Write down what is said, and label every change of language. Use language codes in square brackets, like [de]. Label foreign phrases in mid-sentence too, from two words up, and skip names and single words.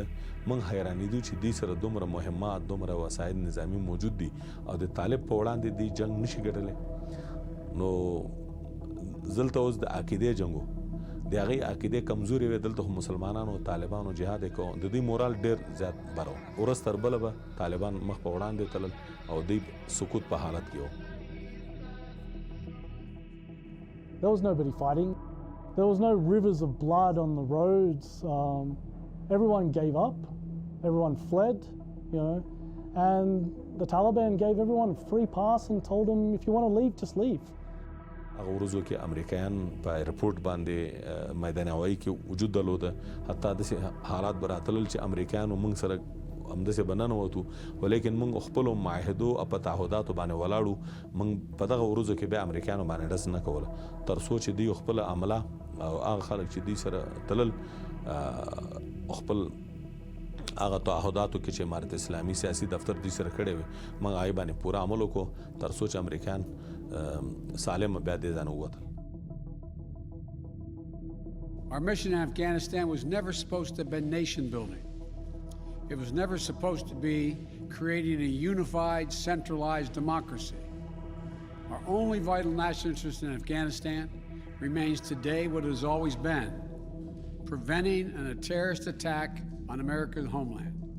[ps] موږ حیرانېدو چې دوی سره دومره مهمات دومره وسایل نظامي موجود دي او د طالب په وړاندې دوی جنګ نشي ګټلی نو دلته اوس د عقیدې جنګ و د هغې عقیدې کمزورې وې دلته خو مسلمانانو طالبانو جهاد یې کوو د دوی مورال ډېر زیات بره و ورځ تر بله به طالبان مخ په وړاندې تلل او دوی سقوط په حالت کې و. [en] There was nobody fighting. There was no rivers of blood on the roads. Everyone gave up. Everyone fled, you know. And the Taliban gave everyone a free pass and told them, if you want to leave, just leave. [ps] هغه ورځو کې امریکایان په ایرپورټ باندې میدان هوایي کې وجود درلوده حتی داسې حالات به راتلل چې امریکایانو موږ سره همداسې به ننوتو ولیکن موږ خپلو معاهدو او په تعهداتو باندې ولاړو موږ په دغه ورځو کې بیا امریکایانو باندې ډز نه کوله تر څو چې دوی خپله عمله او هغه خلک چې دوی سره تلل خپل هغه تعهداتو کې چې امارت اسلامي سیاسي دفتر دوی سره کړی وي موږ هغې باندې پوره عمل وکړو تر څو چې امریکایان سالم بیا دې ځای نه ووتل. [en] Our mission in Afghanistan was never supposed to have been nation building. It was never supposed to be creating a unified, centralized democracy. Our only vital national interest in Afghanistan remains today what it has always been, preventing a terrorist attack on America's homeland.